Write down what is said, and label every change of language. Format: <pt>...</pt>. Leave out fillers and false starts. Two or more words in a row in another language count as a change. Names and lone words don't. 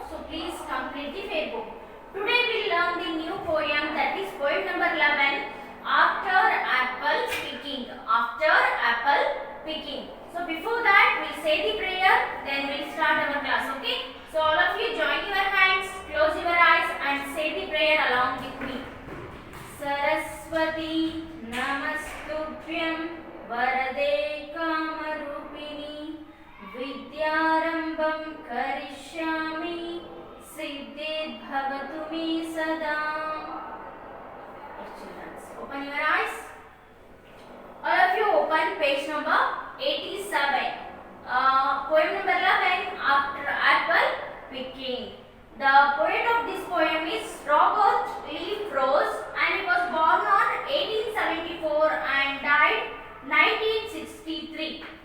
<en>So please complete the fair book. Today we'll learn the new poem, that is poem number 11, After Apple Picking. After Apple Picking. So before that we'll say the prayer, then we'll start our class. Okay? So all of you join your hands, close your eyes and say the prayer along with me.</en> <sa>Saraswati Namastubhyam Varade Kamarupini Vidyarambham Karishyami Siddhid Bhavatu Me Sada.</sa> <en>Open your eyes. All of you open page number 87. Poem number 11, After Apple Picking. The poet of this poem is Robert Lee Frost and he was born on 1874 and died 1963.</en>